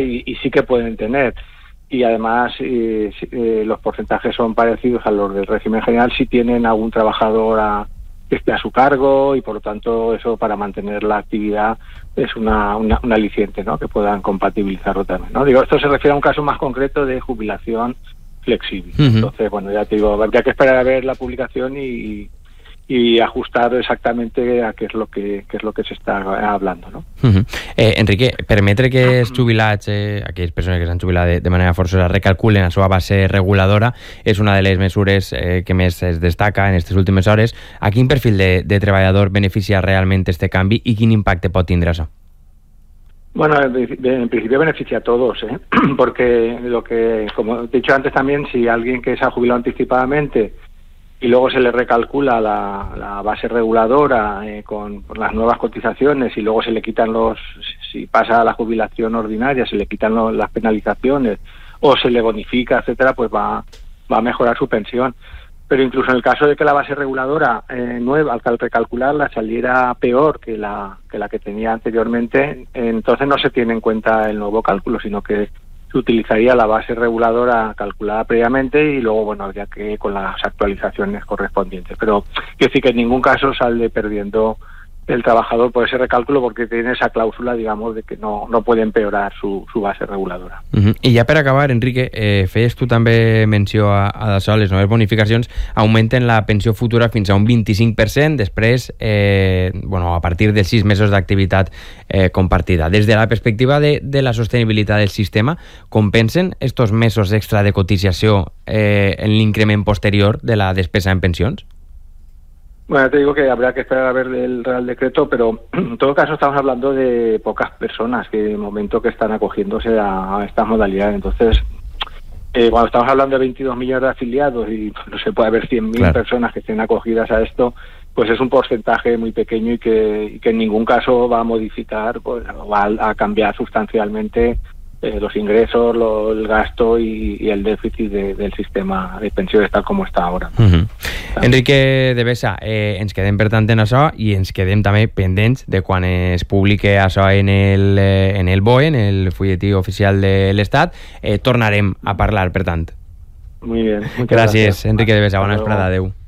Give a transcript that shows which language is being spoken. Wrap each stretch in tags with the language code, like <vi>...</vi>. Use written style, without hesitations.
<es>y sí que pueden tener. Y además los porcentajes son parecidos a los del régimen general si tienen algún trabajador que esté a su cargo, y por lo tanto eso para mantener la actividad es un aliciente, ¿no?, que puedan compatibilizarlo también, ¿no? Digo, esto se refiere a un caso más concreto de jubilación flexible. Entonces, bueno, ya te digo, habría que esperar a ver la publicación y ajustar exactamente a qué es lo que se está hablando, ¿no? Uh-huh.</es> <ca>Enrique, permetre que els jubilats, aquelles persones que s'han jubilat de manera forçosa, recalculen la seva base reguladora, és una de les mesures que més es destaca en aquestes últimes hores. A quin perfil de treballador beneficia realment este canvi i quin impacte pot tindre això?</ca> <es>Bueno, en principio beneficia a todos, ¿eh? Porque lo que, como he dicho antes también, si alguien que se ha jubilado anticipadamente y luego se le recalcula la base reguladora con las nuevas cotizaciones y luego se le quitan si pasa a la jubilación ordinaria, se le quitan las penalizaciones o se le bonifica, etcétera, pues va a mejorar su pensión. Pero incluso en el caso de que la base reguladora nueva, al recalcularla, saliera peor que la que tenía anteriormente, entonces no se tiene en cuenta el nuevo cálculo, sino que se utilizaría la base reguladora calculada previamente y luego, bueno, habría que con las actualizaciones correspondientes. Pero quiero decir que en ningún caso sale perdiendo el trabajador por ese recálculo, porque tiene esa cláusula, digamos, de que no puede empeorar su base reguladora. Uh-huh.</es> <ca>I ja per acabar, Enrique, feies tu també menció a això, les noves bonificacions augmenten la pensió futura fins a un 25% després, bueno, a partir dels 6 mesos d'activitat compartida. Des de la perspectiva de la sostenibilitat del sistema, compensen estos mesos extra de cotització en l'increment posterior de la despesa en pensions?</ca> <es>Bueno, te digo que habrá que esperar a ver el Real Decreto, pero en todo caso estamos hablando de pocas personas que de momento que están acogiéndose a estas modalidades. Entonces, cuando estamos hablando de 22 millones de afiliados y no se puede haber 100.000 claro, personas que estén acogidas a esto, pues es un porcentaje muy pequeño y que en ningún caso va a modificar, pues, va a cambiar sustancialmente los ingresos, el gasto y el déficit del sistema de pensiones tal como está ahora. Uh-huh.</es> <ca>Enrique de Besa, ens quedem per tant en això i ens quedem també pendents de quan es publique això en el BOE, en el Fulletí Oficial de l'Estat. Tornarem a parlar, per tant.</ca> <es>Muy bien.</es> <ca>Gràcies, Enrique de Besa. Bona esperada. Adéu.</ca>